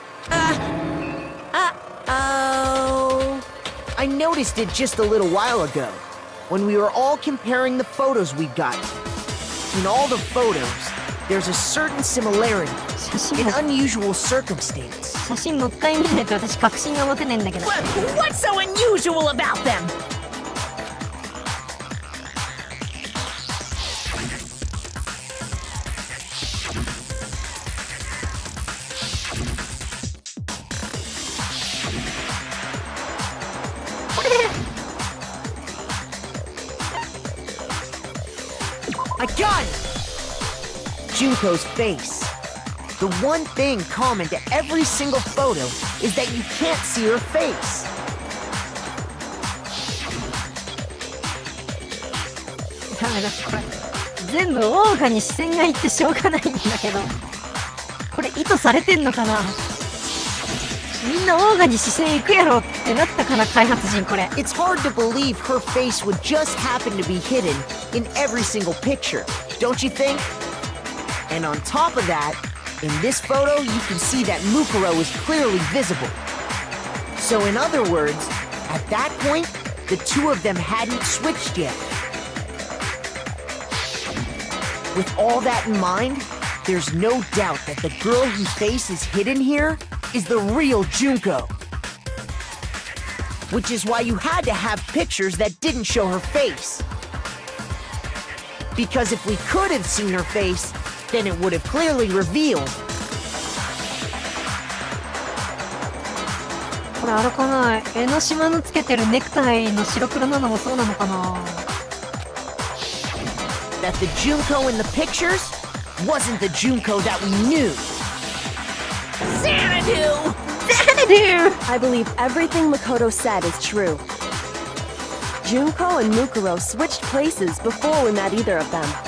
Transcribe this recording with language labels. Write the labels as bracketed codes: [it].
[en] Oh. I noticed it just a little while ago, when we were all comparing the photos we'd gotten. In all the photos, there's a certain similarity, [ja] 写真 [en] an unusual circumstance. [ja] 写真もう一回見ないと私確信が持てねえんだけど。 [en] What's so unusual about them? I got it! Junko's face. The one thing common to every single photo is that you can't see her face. [ja] ダメだ、これ。全部オーガに視線がいってしょうがないんだけど。これ意図されてんのかな。みんなオーガに視線行くやろってなったかな、開発陣これ。 [en] It's hard to believe her face would just happen to be hidden in every single picture, don't you think? And on top of that, in this photo, you can see that Mukuro is clearly visible. So in other words, at that point, the two of them hadn't switched yet. With all that in mind, there's no doubt that the girl whose face is hidden here is the real Junko. Which is why you had to have pictures that didn't show her face. Because if we could have seen her face, then it would have clearly revealed. [ja] これあれかな、江ノ島のつけてるネクタイの白黒なのもそうなのかな。 [en] That the Junko in the pictures wasn't the Junko that we knew. Xanadu! I believe everything Makoto said is true. Junko and Mukuro switched places before we met either of them.